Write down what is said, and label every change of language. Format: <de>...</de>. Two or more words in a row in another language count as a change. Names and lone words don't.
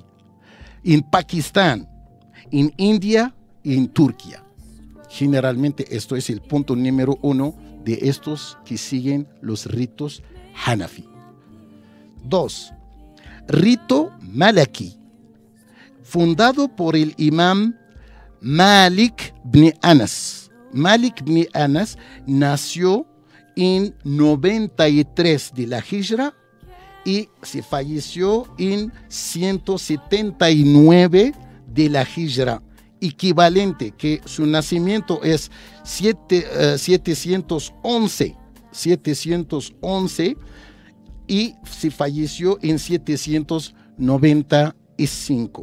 <es>En Pakistán, en India y en Turquía. Generalmente esto es el punto número 1 de estos que siguen los ritos Hanafi. 2. Rito Malaki, fundado por el imam Malik ibn Anas. Malik ibn Anas nació en 93 de la Hijra y se falleció en 179 de la Hijra, equivalente que su nacimiento es 711 y se falleció en 795.</es>